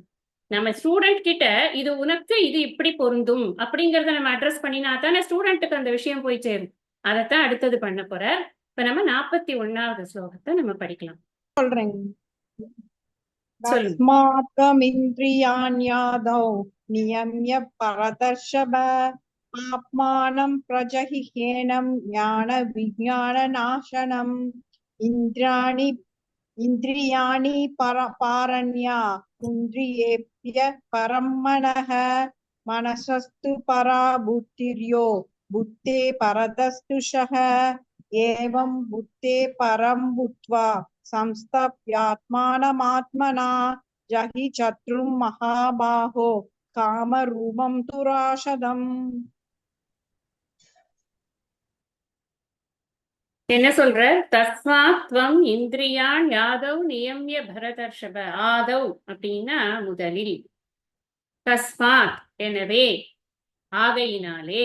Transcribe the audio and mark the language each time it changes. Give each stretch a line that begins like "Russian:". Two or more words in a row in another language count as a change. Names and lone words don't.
Tamil: நம்ம ஸ்டூடெண்ட் கிட்ட இது உனக்கு இது இப்படி பொருந்தும் அப்படிங்கறத நம்ம அட்ரஸ் பண்ணினா தானே ஸ்டூடெண்ட்டுக்கு அந்த விஷயம் போய் சேரும். அதைத்தான் அடுத்தது பண்ண போற. இப்ப நம்ம 41வது ஸ்லோகத்தை நம்ம படிக்கலாம். சொல்றேன்.
Sanskrit: தஸ்மாத்வமிந்திரியாண்யாதௌ नियम्य परदर्शभ आत्मानं प्रजहिह्येनं ज्ञानविज्ञाननाशनम् इन्द्रियाणि पारण्या कुन्द्रियेभ्य परं मनः मनसस्तु परा बुद्धिर्यो बुद्धे परतस्तुषः एवं बुद्धे परं भूत्वा संस्थाप्यात्मानमात्मना जहि शत्रुं महाबाहो कामरूपं दुराशदम्.
Tamil: என்ன சொல்ற?
Sanskrit: तस्मात् त्वम् इन्द्रियाण्य् आदौ नियम्य भरतर्षभ.
Tamil: ஆதவ் அப்படின்னா முதலில், தஸ்மாத் எனவே, ஆகையினாலே.